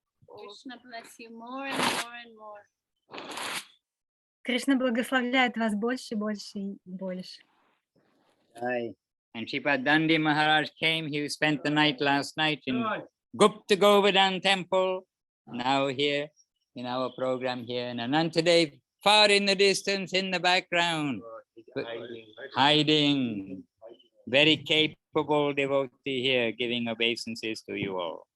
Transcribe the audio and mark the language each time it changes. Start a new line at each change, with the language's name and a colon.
English: Krishna bless you more and more and more.
Russian: Кришна благословляет вас больше, больше и больше.
English: Aye. And Shripad Dandi Maharaj came. He spent the night last night in Gupta Govardhan temple. Now here in our program here in Anantadev, far in the distance in the background, hiding. Very capable devotee here giving obeisances to you all.